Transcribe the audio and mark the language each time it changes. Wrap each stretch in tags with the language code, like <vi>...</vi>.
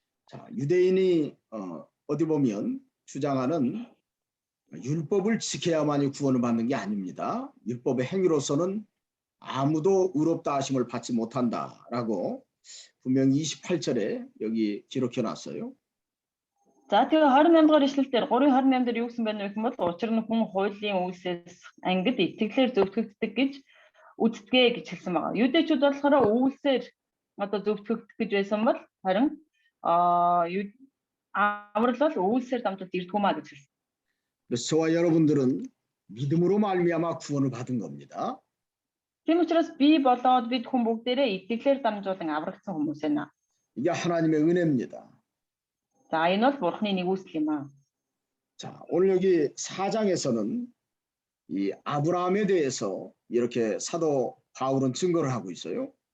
<ko>자, 유대인이 어디 보면 주장하는 율법을 지켜야만이 구원을 받는 게 아닙니다. 율법의 행위로서는 아무도 의롭다 하심을 받지 못한다라고 분명히 28절에 여기 기록해 놨어요.</ko> <mn>За тэгээ 28 дугаар ишлэл дээр 3:28 дээр юу гэсэн байна вэ гэвэл учир нь хүн хуулийн үйлсээс ангид итгэлээр зөвтгөгддөг гэж үздэгэ гэж хэлсэн байгаа. Юудэчүүд болохоор үйлсээр одоо зөвтгөгдөх гэж байсан бол харин аврал бол үйлсээр дамжуулж ирдэг маа гэж хэлсэн.</mn> <ko>그래서 저와 여러분들은 믿음으로 말미암아 구원을 받은 겁니다.</ko> <mn>Тийм учраас би болоод бид хүн бүгдээрээ итгэлээр дамжуулан аврагдсан хүмүүс байна.</mn> <ko>이게 하나님의 은혜입니다.</ko> <mn>За энэ бол Бурхны нэгүсэл юм аа.</mn> <ko>자, 오늘 여기 4장에서는 이 아브라함에 대해서 이렇게 사도 바울은 증거를 하고 있어요.</ko>